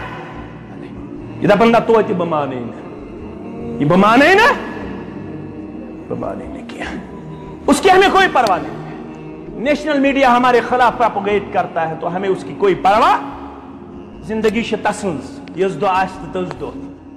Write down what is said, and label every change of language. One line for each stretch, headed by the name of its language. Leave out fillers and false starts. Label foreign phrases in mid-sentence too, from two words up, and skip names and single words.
Kashmiri: یہِ دپان نہ توتہِ بہٕ مانے نہٕ یہِ بہٕ مانے نہٕ بہٕ مانے نہٕ کینٛہہ
Urdu: اس کی ہمیں کوئی پرواہ نہیں
English: national media
Urdu: ہمارے خلاف پروپیگیٹ کرتا ہے تو ہمیں اس کی کوئی پرواہ
Kashmiri: زندگی چھِ تسٕنٛز یٔژ دۄہ آسہِ تہٕ تٔژ دۄہ